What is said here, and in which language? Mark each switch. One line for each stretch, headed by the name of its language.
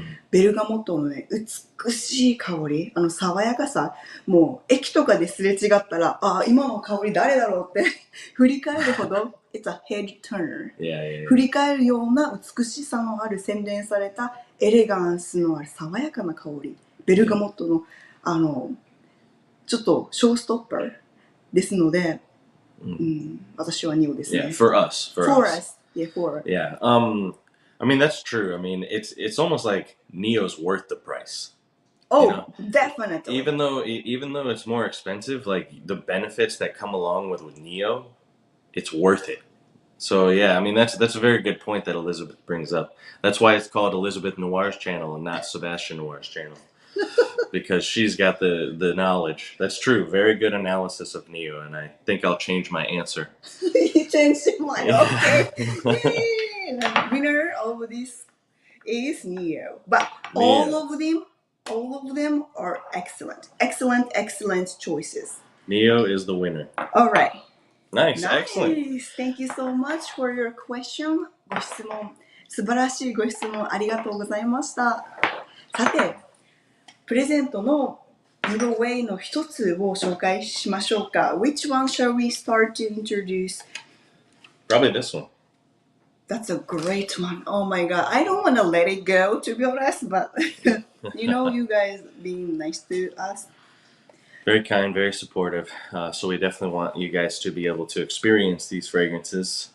Japanese: ベルガモットのね、美しい香り、爽やかさ、もう駅とかですれ違ったら、今の香り誰だろうって振り返るほど、
English: It's a head turner、
Japanese: 振り返るような美しさのある洗練されたエレガンスのある爽やかな香り、ベルガモットのちょっとショーストッパーですので、私はニオですね。
English: Yeah, for us. Yeah, for us. Yeah. I mean, that's true. I mean, it's almost like Neo's worth the price. Oh, definitely. Even though it's more expensive, like the benefits that come along with Neo, it's worth it. So yeah, I mean that's a very good point that Elizabeth brings up. That's why it's called Elizabeth Noir's channel and not Sebastian Noir's channel. Because she's got the knowledge. That's true. Very good analysis of Neo, and I think I'll change my answer. You changed your mind. Okay. Yay! The winner of this is Neo. But all of them are excellent choices. Neo is the winner. All right. Nice. Excellent. Thank you so much for your question.
Japanese: ご質問、素晴らしいご質問ありがとうございました。さて、プレゼントのギブアウェイの一つを紹介しましょうか。
English: Which one shall we start to introduce? Probably this one. That's a great one. Oh my god. I don't want to let it go, to be honest, but you guys being nice to us. Very kind, very supportive. So we definitely want you guys to be able to experience these fragrances.